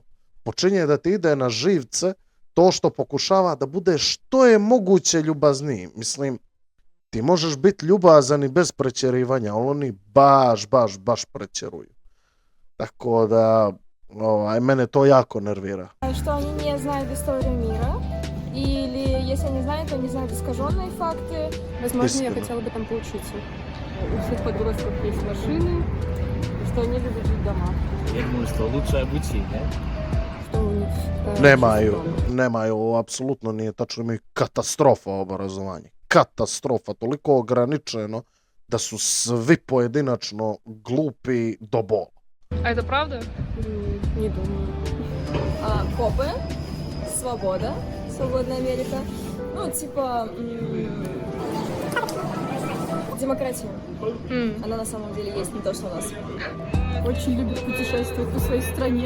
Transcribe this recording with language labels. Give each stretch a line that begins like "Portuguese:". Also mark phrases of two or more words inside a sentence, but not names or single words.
Serbian: Počinje da ti ide na živce to što pokušava da bude što je moguće ljubazniji. Mislim, ti možeš biti ljubazan i bez prečerivanja, ali oni baš prečeruju. Tako da, mene to jako nervira.
Russian: Что они не знают историю мира, или если они знают, то они знают искаженные факты. Возможно, я Истина. хотела бы там поучиться. У всех подростков есть машины, что они любят жить в домах. Я думаю, что лучшее обучение. Что у них
Serbian: Nemaju, apsolutno nije tačno, imaju katastrofa obrazovanje. Katastrofa, toliko ograničeno da su svi pojedinačno glupi do bola.
Russian: А это правда? Не думаю. Копы, свобода, свободная Америка. Ну, типа, демократия. Она на самом деле есть, не то, что у нас. Очень любят путешествовать по своей стране.